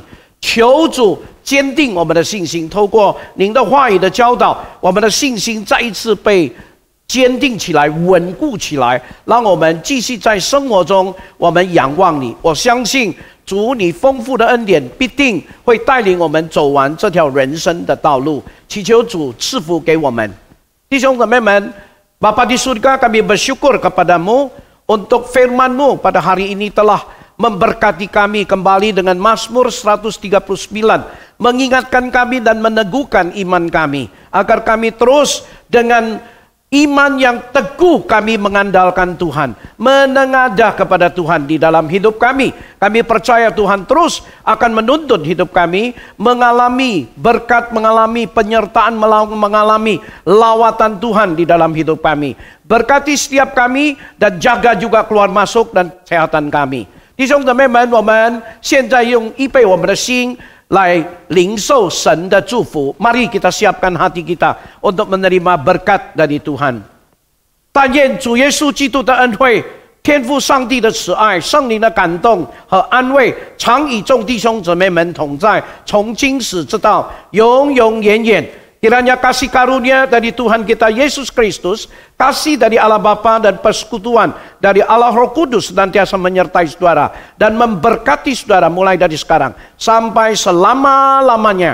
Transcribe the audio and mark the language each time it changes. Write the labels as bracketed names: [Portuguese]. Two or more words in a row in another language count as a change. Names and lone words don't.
[Chinese] 求主坚定我们的信心，透过您的话语的教导，我们的信心再一次被坚定起来、稳固起来，让我们继续在生活中，我们仰望你。我相信主，你丰富的恩典必定会带领我们走完这条人生的道路。祈求主赐福给我们。弟兄姊妹们， [Indonesian] Bapa di surga, kami bersyukur kepadamu untuk firman-Mu pada hari ini telah memberkati kami kembali dengan Mazmur 139, mengingatkan kami dan meneguhkan iman kami, agar kami terus dengan iman yang teguh kami mengandalkan Tuhan, menengadah kepada Tuhan di dalam hidup kami. Kami percaya Tuhan terus akan menuntun hidup kami, mengalami berkat, mengalami penyertaan, mengalami lawatan Tuhan di dalam hidup kami. Berkati setiap kami dan jaga juga keluar masuk dan kesehatan kami. [Chinese] 弟兄姊妹们，我们现在用预备我们的心来领受神的祝福。 [Indonesian] Mari kita siapkan hati kita untuk menerima berkat dari Tuhan. [Chinese] 但愿主耶稣基督的恩惠、天父上帝的慈爱、圣灵的感动和安慰，常与众弟兄姊妹们同在，从今时直到永永远远。 [Indonesian] Kiranya kasih karunia dari Tuhan kita Yesus Kristus, kasih dari Allah Bapa dan persekutuan dari Allah Roh Kudus senantiasa menyertai saudara dan memberkati saudara mulai dari sekarang sampai selama-lamanya.